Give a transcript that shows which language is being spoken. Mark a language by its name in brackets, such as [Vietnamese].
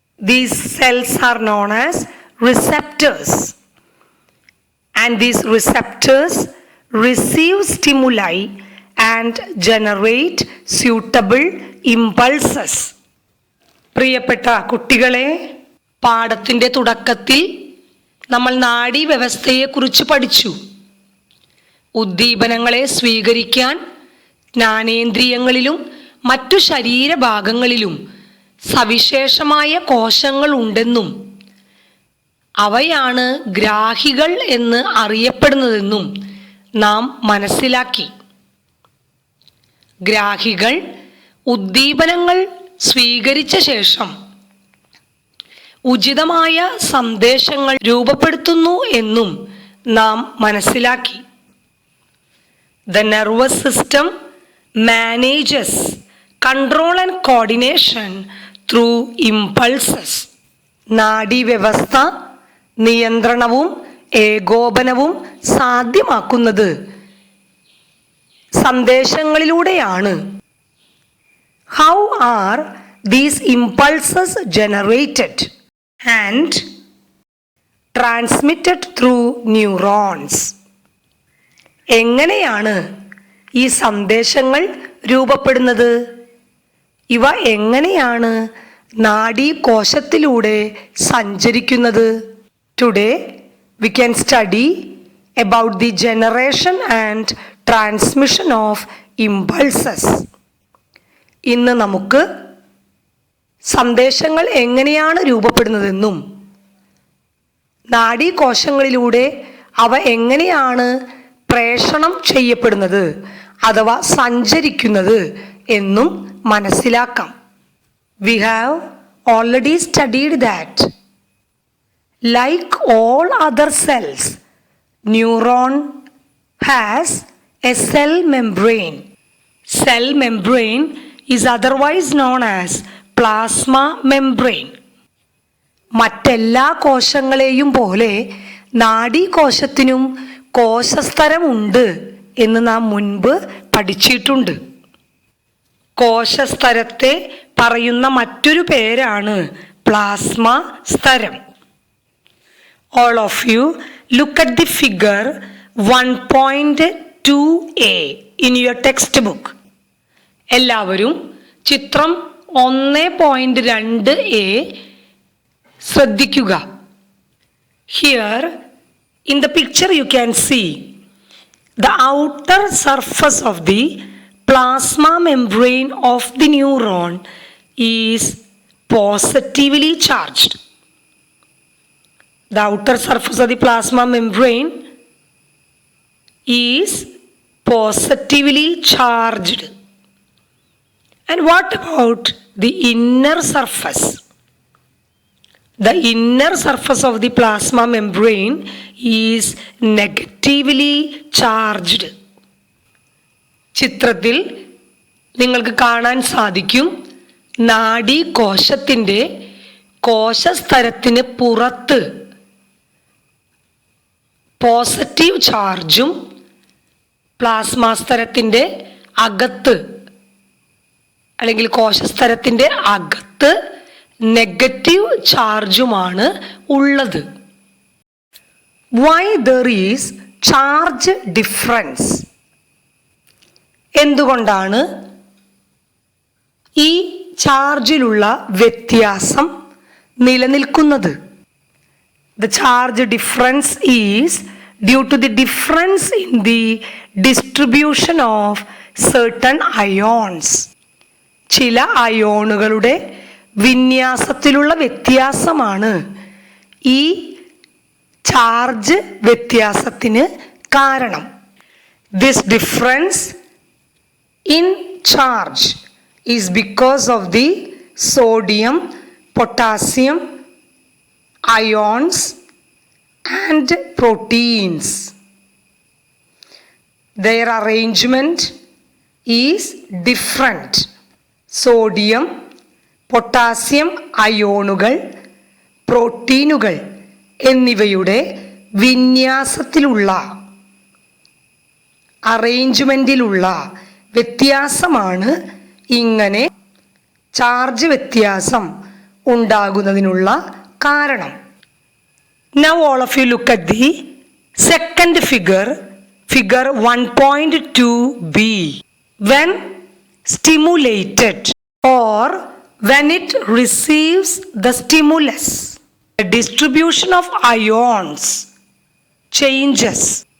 [English] These cells are known as receptors, and these receptors receive stimuli and generate suitable impulses. [Malayalam] പ്രിയപ്പെട്ട കുട്ടികളെ, പാഠത്തിൻ്റെ തുടക്കത്തിൽ നമ്മൾ നാഡീവ്യവസ്ഥയെക്കുറിച്ച് പഠിച്ചു. ഉദ്ദീപനങ്ങളെ സ്വീകരിക്കാൻ ജ്ഞാനേന്ദ്രിയങ്ങളിലും മറ്റു ശരീരഭാഗങ്ങളിലും സവിശേഷമായ കോശങ്ങൾ ഉണ്ടെന്നും അവയാണ് ഗ്രാഹികൾ എന്ന് അറിയപ്പെടുന്നതെന്നും നാം മനസ്സിലാക്കി. ഗ്രാഹികൾ ഉദ്ദീപനങ്ങൾ സ്വീകരിച്ച ശേഷം ഉചിതമായ സന്ദേശങ്ങൾ രൂപപ്പെടുത്തുന്നു എന്നും നാം മനസ്സിലാക്കി. [English] The nervous system manages control and coordination through impulses. [Malayalam] നാഡീവ്യവസ്ഥ നിയന്ത്രണവും ഏകോപനവും സാധ്യമാക്കുന്നത് സന്ദേശങ്ങളിലൂടെയാണ്. [English] How are these impulses generated and transmitted through neurons? [Malayalam] എങ്ങനെയാണ് ഈ സന്ദേശങ്ങൾ രൂപപ്പെടുന്നത്? ഇവ എങ്ങനെയാണ് നാഡീകോശത്തിലൂടെ സഞ്ചരിക്കുന്നത്? [English] Today we can study about the generation and transmission of impulses. [Malayalam] ഇന്ന് നമുക്ക് സന്ദേശങ്ങൾ എങ്ങനെയാണ് രൂപപ്പെടുന്നതെന്നും നാഡീകോശങ്ങളിലൂടെ അവ എങ്ങനെയാണ് പ്രേഷണം ചെയ്യപ്പെടുന്നത് അഥവാ സഞ്ചരിക്കുന്നത് എന്നും മനസ്സിലാക്കാം. [English] We have already studied that like all other cells, neuron has a cell membrane. Cell membrane is otherwise known as plasma membrane. [Malayalam] മറ്റെല്ലാ കോശങ്ങളെയും പോലെ നാഡീകോശത്തിനും കോശസ്തരമുണ്ട് എന്ന് നാം മുൻപ് പഠിച്ചിട്ടുണ്ട്. കോശസ്തരത്തെ പറയുന്ന മറ്റൊരു പേരാണ് plasma സ്തരം. [English] All of you look at the figure 1.2a in your textbook. [Malayalam] എല്ലാവരും ചിത്രം 1.2a ശ്രദ്ധിക്കുക. [English] Here in the picture you can see the outer surface of the plasma membrane of the neuron is positively charged. The outer surface of the plasma membrane is positively charged. And what about the inner surface? The inner surface of the plasma membrane is negatively charged. [Malayalam] ചിത്രത്തിൽ നിങ്ങൾക്ക് കാണാൻ സാധിക്കും, നാഡീകോശത്തിൻ്റെ കോശസ്തരത്തിന് പുറത്ത് positive ചാർജും plasma സ്തരത്തിൻ്റെ അകത്ത് അല്ലെങ്കിൽ കോശസ്തരത്തിൻ്റെ അകത്ത് negative ചാർജുമാണ് ഉള്ളത്. [English] Why there is charge difference? [Malayalam] എന്തുകൊണ്ടാണ് ഈ ചാർജിലുള്ള വ്യത്യാസം നിലനിൽക്കുന്നത്? [English] The charge difference is due to the difference in the distribution of certain ions. [Malayalam] ചില അയോണുകളുടെ വിന്യാസത്തിലുള്ള വ്യത്യാസമാണ് ഈ ചാർജ് വ്യത്യാസത്തിന് കാരണം. [English] This difference in charge is because of the sodium, potassium ions and proteins. their arrangement is different. [Malayalam] Sodium, potassium അയോണുകൾ, പ്രോട്ടീനുകൾ എന്നിവയുടെ വിന്യാസത്തിലുള്ള അറേഞ്ച്മെൻറ്റിലുള്ള വ്യത്യാസമാണ് ഇങ്ങനെ charge വ്യത്യാസം ഉണ്ടാകുന്നതിനുള്ള കാരണം. [English] Now all of you look at the second figure 1.2b. When stimulated or when it receives the stimulus, the distribution of ions changes.